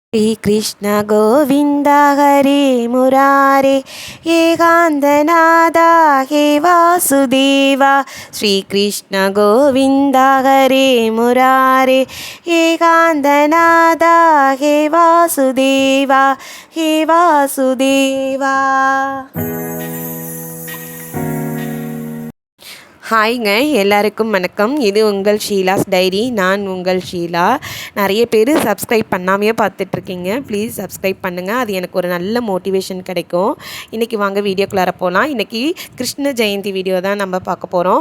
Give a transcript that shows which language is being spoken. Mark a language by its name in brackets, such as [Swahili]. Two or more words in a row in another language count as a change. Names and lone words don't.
[Sanskrit] श्रीकृष्ण गोविन्द हरे मुरारे एकान्तनादा हे वासुदेवा। श्रीकृष्ण गोविन्द हरे मुरारे एकान्तनादा हे वासुदेवा हे वासुदेवा। [Tamil] ஹாய்ங்க, எல்லாருக்கும் வணக்கம். இது உங்கள் ஷீலாஸ் டைரி. நான் உங்கள் ஷீலா. நிறைய பேர் சப்ஸ்கிரைப் பண்ணாமையே பார்த்துட்ருக்கீங்க. [English] please subscribe [Tamil] பண்ணுங்கள், அது எனக்கு ஒரு நல்ல மோட்டிவேஷன் கிடைக்கும். இன்றைக்கி வாங்க வீடியோக்குள்ளார போகலாம். இன்றைக்கி கிருஷ்ண ஜெயந்தி வீடியோ தான் நம்ம பார்க்க போகிறோம்.